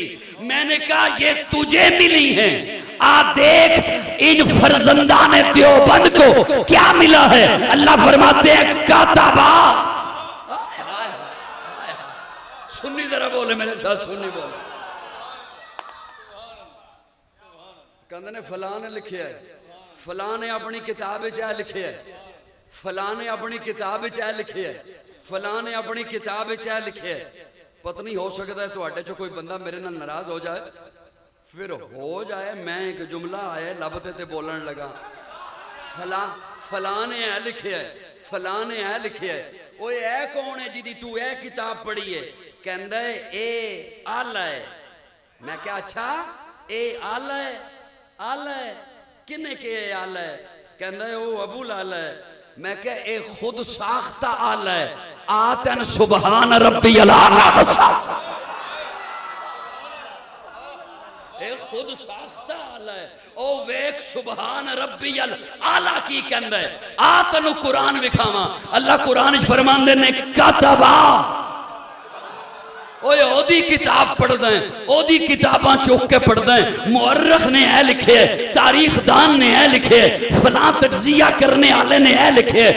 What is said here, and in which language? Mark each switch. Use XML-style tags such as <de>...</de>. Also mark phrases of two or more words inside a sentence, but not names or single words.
<ur>میں نے کہا یہ تجھے ملی ہے، آ دیکھ ان فرزندانِ دیوبند کو کیا ملا ہے. اللہ فرماتے ہیں کاتبا۔ سنی ذرا بولے میرے ساتھ، سنی بولے.</ur> <pa>کہتے نے فلاں نے لکھے ہے، فلاں نے اپنی کتاب وچ اے لکھے ہے، فلاں نے اپنی کتاب وچ اے لکھے ہے، فلاں نے اپنی کتاب وچ اے لکھے ہے. پتا نہیں، ہو سکتا ہے تہاڈے چو کوئی بندہ میرے نال ناراض ہو جائے، پھر ہو جائے میں ایک جملہ آیا لبتے تے بولن لگا، فلاں نے اے لکھے ہے، فلاں نے اے لکھے ہے. اوئے اے کون ہے جدی تو اے کتاب پڑھی ہے? کہندا ہے اے اعلیٰ ہے۔ میں کیا اچھا اے اعلیٰ ہے? اعلیٰ ہے کنے کے اعلیٰ ہے؟ کہندا ہے او ابو الاعلیٰ ہے. میں کیا اے خود ساختہ اعلیٰ ہے. آتن</pa> <ar>سبحان ربي الأعلى</ar> <pa>اے خود ساختہ اعلیٰ ہے. او ویکھ</pa> <ar>سبحان ربي الأعلى</ar> <pa>کی کہندا ہے. آ تنو قرآن وکھاوا. اللہ قرآن فرماندے نے کاتبا۔ اوئے اودی کتاب پڑھدا ہے، اودی کتاباں چک کے پڑھدا ہے. مؤرخ نے اے لکھے ہے، تاریخ دان نے اے لکھے ہے، فلاں تجزیہ کرنے والے نے اے لکھے ہے.</pa>